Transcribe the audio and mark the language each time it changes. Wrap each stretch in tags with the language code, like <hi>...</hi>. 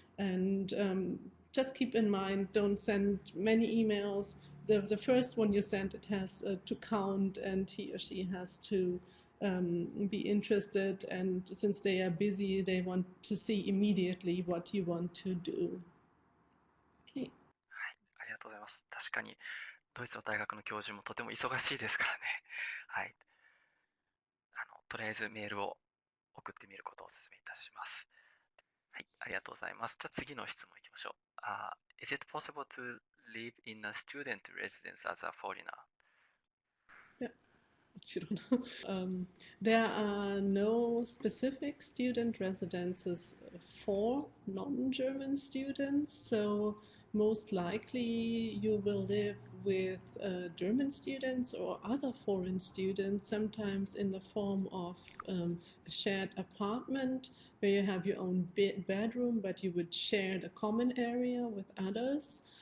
<en>And just keep in mind, don't send many emails. The first one you send, it has to count, and he or she has to be interested, and since they are busy, they want to see immediately what you want to do. Okay.</en> <ja>はい、ありがとうございます。確かにドイツの大学の教授もとても忙しいですからね。はい。とりあえずメールを送ってみることをお勧めいたします。はい、ありがとうございます。じゃあ次の質問いきましょう。</ja> <en>Is it possible to live in a student residence as a foreigner? Yeah. There are no specific student residences for non-German students, so most likely you will live with German students or other foreign students, sometimes in the form of a shared apartment where you have your own bedroom, but you would share the common area with others.</en>